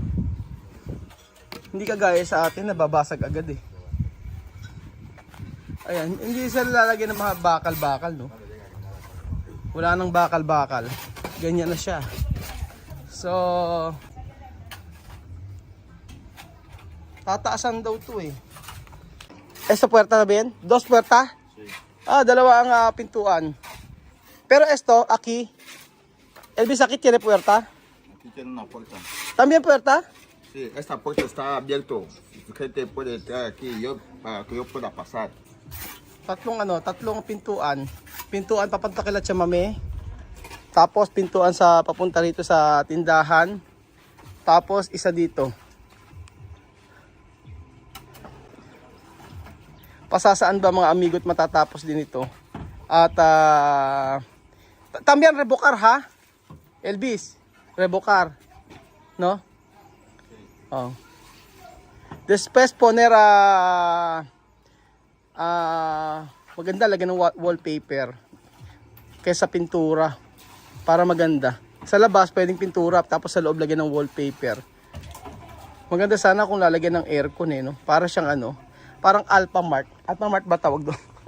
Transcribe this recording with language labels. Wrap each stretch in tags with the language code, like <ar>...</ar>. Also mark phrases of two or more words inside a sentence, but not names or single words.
<tl>Hindi kagaya sa atin, nababasag agad eh. Ayan, hindi sila lalagyan ng mga bakal-bakal, no? Wala nang bakal-bakal. Ganyan na siya. So, tataasan daw to eh.</tl> <es>Esta puerta</es> <tl>na ba yan? 2 puerta? Dalawa ang pintuan.</tl> <es>Pero esto, aquí, Elvis, aquí tiene puerta. Aquí tiene una puerta. También puerta? Sí, esta puerta está abierta. Gente puede entrar aquí para que yo pueda pasar.</es> <tl>Tatlong pintuan. Pintuan papunta kila Chamame. Tapos pintuan sa papunta rito sa tindahan. Tapos isa dito. Pasasaan ba mga amigo't matatapos din ito? At</tl> <es>también rebocar</es> <tl>ha?</tl> <es>Elvis, rebocar. No? Oh. Después poner</es> <tl>maganda lagyan ng wallpaper kaysa pintura para maganda. Sa labas pwedeng pintura tapos sa loob lagyan ng wallpaper. Maganda sana kung lalagyan ng aircon no. Para siyang parang Alphamart. Alphamart ba tawag doon?</tl>